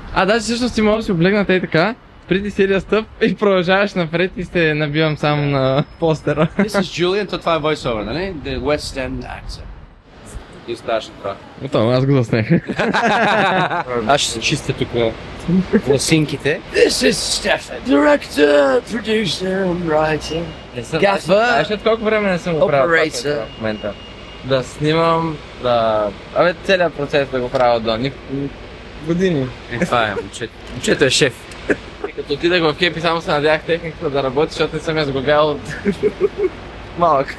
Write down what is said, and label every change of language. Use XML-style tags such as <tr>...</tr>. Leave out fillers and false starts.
<bg>Даже всъщност ти можеш да си облегнат и така,</bg> <en>Pretty Serious Stuff</en> <bg>и продължаваш напред и се набивам само на постера.</bg> <en>This is Julian,</en> <bg>то това е voice-over, нали?</bg> <en>The West End actor.</en> <bg>И оставаш на това. Готово, аз го заснех. Аз ще се чистя тук лосинките.</bg> <en>This is Stefan, director, producer, and writer. Gaffer.</en> <bg>Знаеш от колко време не съм го правил това в момента? Да снимам, целият процес да го правя до години. Това е, момчето. Момчето е шеф. И като отидах в Кепи, само се надях техниката да работи, защото не съм я сгогал от малък.</bg>